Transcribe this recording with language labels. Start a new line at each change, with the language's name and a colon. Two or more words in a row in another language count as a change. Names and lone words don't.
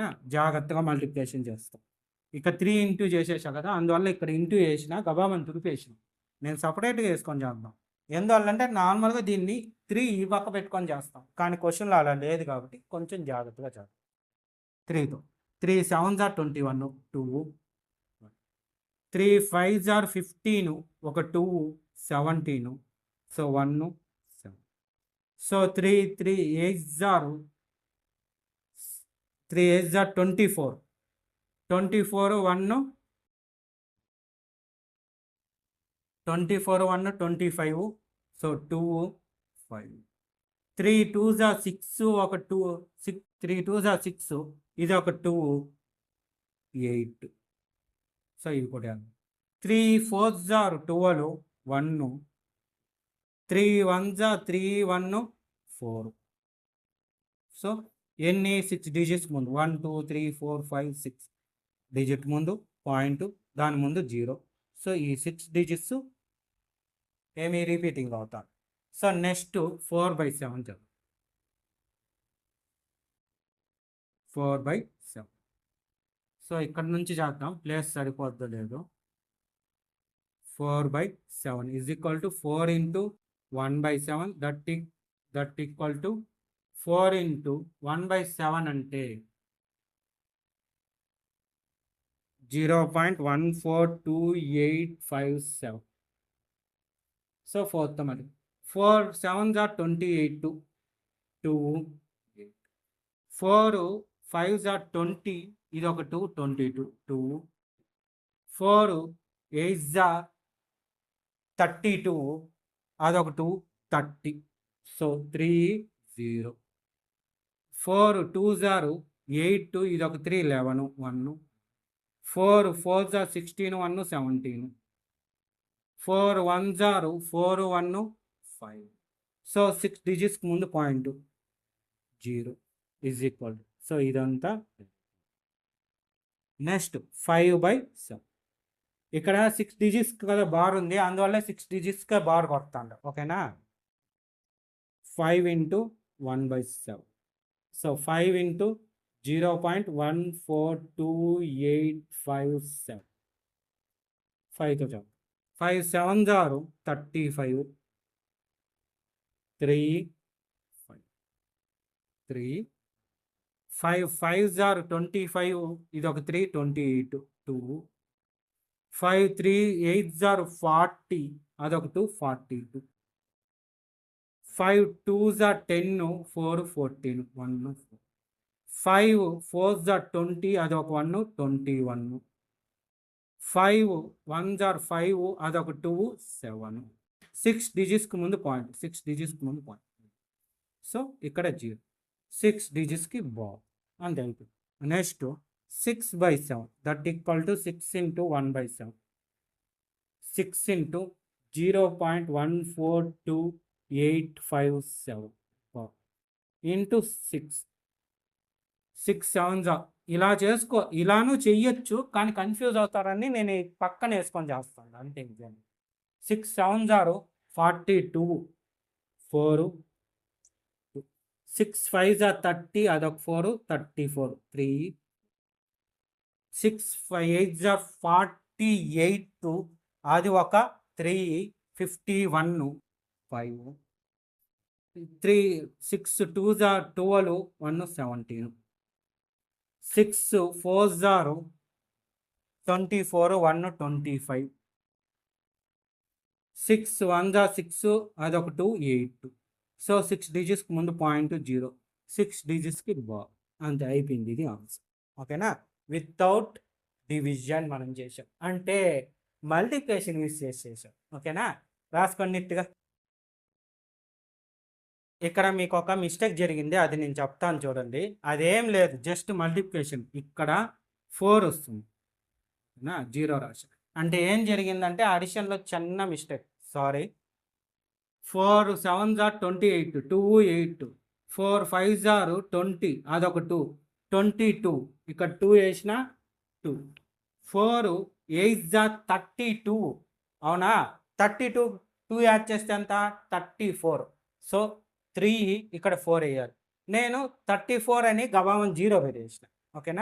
Telugu: జాగ్రత్తగా మల్టిప్లికేషన్ చేస్తాం. ఇక 3 ఇంటూ చేసేసా కదా, అందువల్ల ఇక్కడ ఇంటూ వేసిన గబామని తుడిపేసిన. నేను సపరేట్గా వేసుకొని చేద్దాం. ఎందువల్ల అంటే నార్మల్గా దీన్ని 3 ఈ పక్క పెట్టుకొని చేస్తాం, కానీ క్వశ్చన్లో అలా లేదు కాబట్టి కొంచెం జాగ్రత్తగా చేద్దాం.
English: 3తో 3 7s are 21, 2, 3 5s are 15,
Telugu: ఒక 2 17, సో 1 7. సో 3
English: 8s are
Telugu: 24, 24 1 24 1 25, సో 2 5.
English: 3 2s are 6, ఒక 2 6, 3 2s are 6,
Telugu: ఇది ఒక 2 8, సో ఇది కూడా 3
English: 4s are
Telugu: 12, 1, 3
English: 1s are
Telugu: 3 1 4, సో ఎన్ని 6 డిజిట్స్ ముందు 1 2 3 4 5 6 డిజిట్ ముందు పాయింట్, దాని ముందు 0. సో ఈ 6 డిజిట్స్ ఏమి రిపీటింగ్ అవుతాను.
English: so next
Telugu: 4/7 చదువు. 4/7, సో ఇక్కడ నుంచి చేద్దాం, ప్లేస్ సరిపోద్దో లేదు.
English: 4/7 is equal to 4 into 1/7 that equal to 4 into 1/7 అంటే 0.142857. so fourth మరి 4 7s are 28 2 4 5s are 20,
Telugu: ఇది ఒక 2 22 2 4
English: 8s are
Telugu: 32, అదొక 2 30.
English: సో 3 0 4 2s are 8,
Telugu: ఇది ఒక
English: 3 11 1 4 4s are 16 1 17 4 1s are 4 1 5.
Telugu: సో 6 డిజిట్స్కి ముందు పాయింట్ 0
English: is equal.
Telugu: సో ఇదంతా. నెక్స్ట్ 5/7. ఇక్కడ 6 డిజిట్స్ కదా బార్ ఉంది, అందువల్ల 6 డిజిట్స్గా బార్ కొడతాను. ఓకేనా. 5 ఇంటూ 1/7.
English: so 5 into 0.142857.
Telugu: 5తో చెప్పు.
English: 5 7s are 35 3 5 3 5 5s are 25,
Telugu: ఇది ఒక 3 28 2 5 3
English: 8s are
Telugu: 40, అదొక 2 42
English: 5 2s are 10 4 14 1 5 4s are 20, అదొక 1 21 5 1s are 5,
Telugu: అదొక 2 7. 6 డిజిట్స్కి ముందు పాయింట్ 6 డిజిట్స్కి ముందు పాయింట్. సో ఇక్కడ 0 6 డిజిట్స్కి బాల్ అంతే అయిపోయింది.
English: next 6/7 that equal to 6 into 1/7. 6 into 0.142857 into 6 6 7s are.
Telugu: ఇలా చేసుకో, ఇలాను చెయ్యొచ్చు, కానీ కన్ఫ్యూజ్ అవుతారని నేను పక్కన వేసుకొని చేస్తాను అంతే.
English: 6 7s are 42 4 6 5s are 30, అదొక 4 34 3 6 8s are 48,
Telugu: అది ఒక
English: 3 51 5 3 6 2s are 12 1 17 6 4s are 24 1 25 6 1s are 6,
Telugu: అదొక 2 8. సో 6 డిజిట్స్కి ముందు పాయింట్ 0 6 డిజిట్స్కి బాల్ అంతే అయిపోయింది. ఇది ఆన్సర్. ఓకేనా.
English: without division
Telugu: మనం చేసాం, అంటే
English: multiplication use
Telugu: చేసాం. ఓకేనా. రాసుకొన్నిట్టుగా. ఇక్కడ మీకు ఒక మిస్టేక్ జరిగింది, అది నేను చెప్తాను చూడండి. అదేం లేదు,
English: just multiplication.
Telugu: ఇక్కడ 4 వస్తుంది, 0 రాశి. అంటే ఏం జరిగిందంటే అడిషన్లో చిన్న మిస్టేక్.
English: సారీ. 4 7s are 28 2 8 4 5s are 20,
Telugu: అదొక 2 22, ఇక్కడ 2 వేసిన 2 4
English: 8s are
Telugu: 32, అవునా. 32 2 యాడ్ చేస్తే ఎంత 34. సో 3 ఇక్కడ 4 వేయాలి. నేను 34 అని గబామని 0 పెట్టేసిన. ఓకేనా.